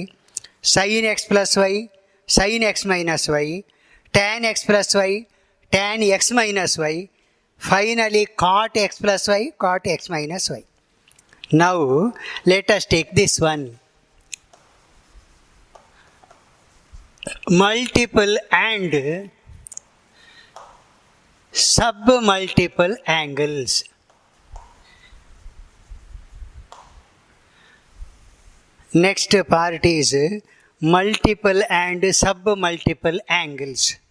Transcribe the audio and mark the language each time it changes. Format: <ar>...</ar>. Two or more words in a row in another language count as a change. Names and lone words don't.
<en>sin x plus y, sin x minus y, tan x plus y, tan x minus y, finally cot x plus y, cot x minus y. Now let us take this one. Multiple and submultiple angles. Next part is multiple and submultiple angles.</en>